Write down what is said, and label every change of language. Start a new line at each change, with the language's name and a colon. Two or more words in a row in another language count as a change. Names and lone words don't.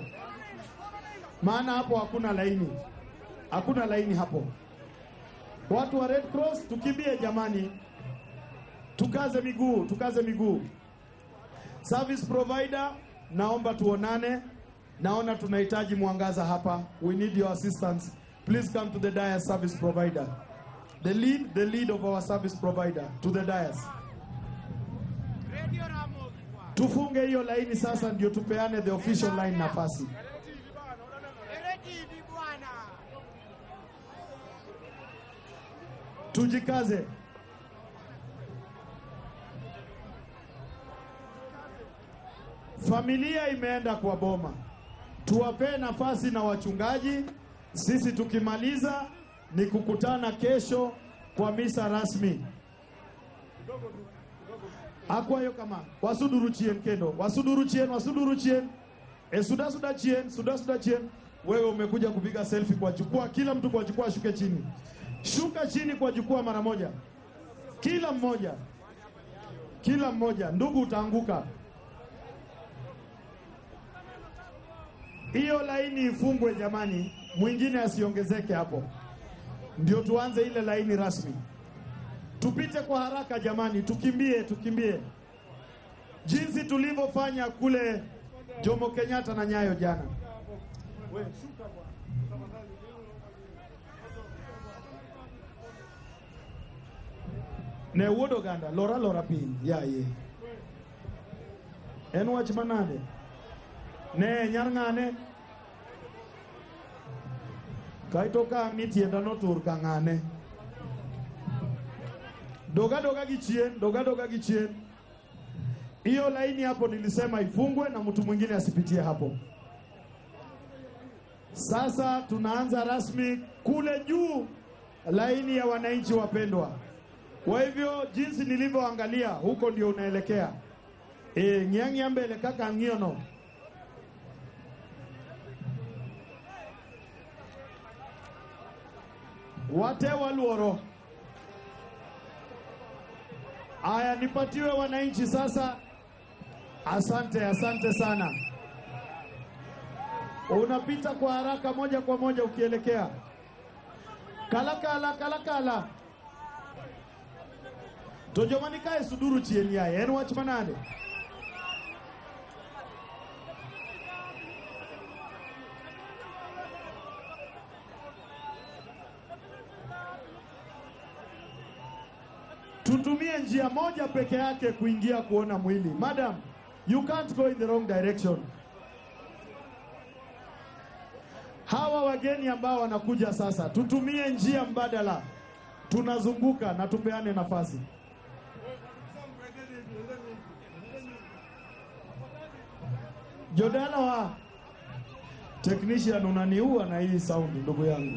Swahili: Maana hapo hakuna laini. Hakuna laini hapo. Watu wa Red Cross tukimbie jamani. Tukaze miguu.
English: Service provider,
Swahili: naomba tuonane. Naona tunahitaji mwangaza hapa.
English: We need your assistance. Please come to the dais, service provider. The lead of our service provider to the dais.
Swahili: Tufunge hiyo laini sasa ndio tupeane
English: the official line
Swahili: nafasi. Tujikaze. Familia imeenda kwa boma. Tuwape nafasi na wachungaji. Sisi tukimaliza ni kukutana kesho kwa misa rasmi.
Luo (Kenya and Tanzania): Akwayo kama wasuduru chien kendo. Wasuduru chien. Suda chien.
Swahili: Wewe umekuja kupiga selfie kwa jukwaa. Kila mtu kwa jukwaa shuke chini. Shuka chini kwa jukwaa mara moja. Kila mmoja. Ndugu utaanguka. Hiyo laini ifungwe jamani. Mwingine asiongezeke hapo. Ndio tuanze ile laini rasmi. Tupite kwa haraka jamani. Tukimbie. Jinsi tulivyofanya kule Jomo Kenyatta na Nyayo jana.
Luo (Kenya and Tanzania): Ne wuodo ganda lora piny yaye. En wach manade? Ne nyar ng'ane? Kaito ka mitienda notur ka ng'ane. Doga gi chien.
Swahili: Hiyo laini hapo nilisema ifungwe na mtu mwingine asipitie hapo. Sasa tunaanza rasmi kule juu, laini ya wananchi wapendwa. Kwa hivyo jinsi nilivyoangalia huko ndio unaelekea.
Luo (Kenya and Tanzania): Nyangi mbele kaka ngiono. Wate waluoro.
Swahili: Aya, nipatiwe wananchi sasa. Asante sana. Unapita kwa haraka moja kwa moja ukielekea. Kala.
Luo (Kenya and Tanzania): Tojomani kae suduru chieni yae. Enu wachmanade.
Swahili: Tutumie njia moja peke yake kuingia kuona mwili.
English: Madam, you can't go in the wrong direction.
Swahili: Hawa wageni ambao wanakuja sasa, tutumie njia mbadala. Tunazunguka na tupeane nafasi. Jodala wa technician, unaniua na hii sound ndugu yangu.